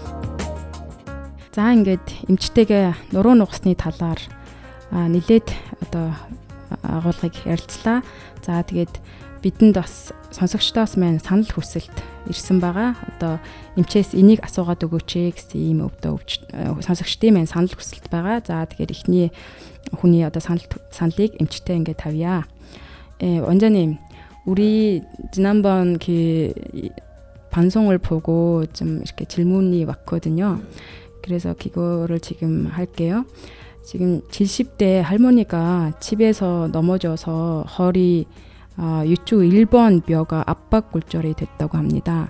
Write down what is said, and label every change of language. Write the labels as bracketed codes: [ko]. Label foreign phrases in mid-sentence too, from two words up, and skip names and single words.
[mn] За ингээд эмчтэйгээ нуруу нугасны талаар нэлээд одоо агуулгыг ярилцлаа. За тэгээд бидэнд бас сонсогчдоос маань санал хүсэлт ирсэн байгаа. Одоо эмчээс энийг асуугаад өгөөч гэсэн ийм өвдөө сонсогчдын маань санал хүсэлт байгаа. За тэгэхээр эхний хүний одоо саналыг эмчтэй ингээд тавья. [ko] 원장님, 우리 지난번 그 방송을 보고 좀 이렇게 질문이 왔거든요. 그래서 그거를 지금 할게요. 지금 70대 할머니가 집에서 넘어져서 허리 유추 1번 뼈가 압박골절이 됐다고 합니다.